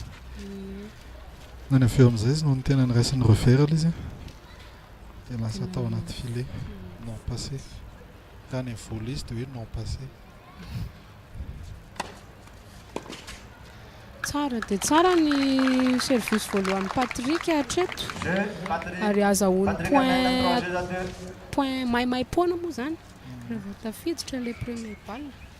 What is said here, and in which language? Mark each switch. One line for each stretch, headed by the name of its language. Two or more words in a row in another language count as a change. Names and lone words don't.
Malagasy: Nany avy eo amin'izay izy no ny tena niraisin'ny revera ilay izy dia lasa atao anaty
French: filet non passé.
Malagasy: Raha ny volley izy dia hoe
French: non passé.
Malagasy: Tsara dia tsara ny service voalohan'ny Patrika hatreto, ary azahoany point maimaimpoana moa zany raha vao tafiditra ilay
French: premier balle.